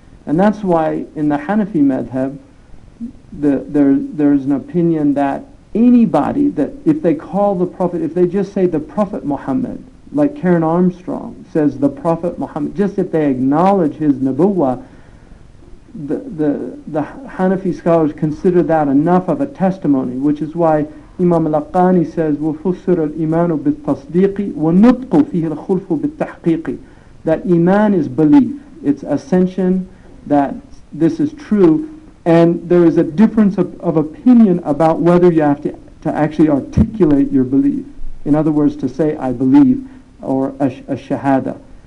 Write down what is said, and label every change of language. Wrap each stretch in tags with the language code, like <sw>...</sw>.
<en>And that's why in the Hanafi madhab, there's an opinion that anybody that if they call the Prophet, if they just say the Prophet Muhammad, like Karen Armstrong says the Prophet Muhammad, just if they acknowledge his nubuwwah, the Hanafi scholars consider that enough of a testimony, which is why Imam al-Laqani says,</en> <ar>وَفُسِّرَ الْإِيمَانُ بِالتَّصْدِيقِ وَالنُّطْقُ فِيهِ الْخُلْفُ بِالتَّحْقِيقِ.</ar> <en>That Iman is belief. It's ascension that this is true, and there is a difference of opinion about whether you have to actually articulate your belief. In other words, to say, I believe, or a shahada.</en>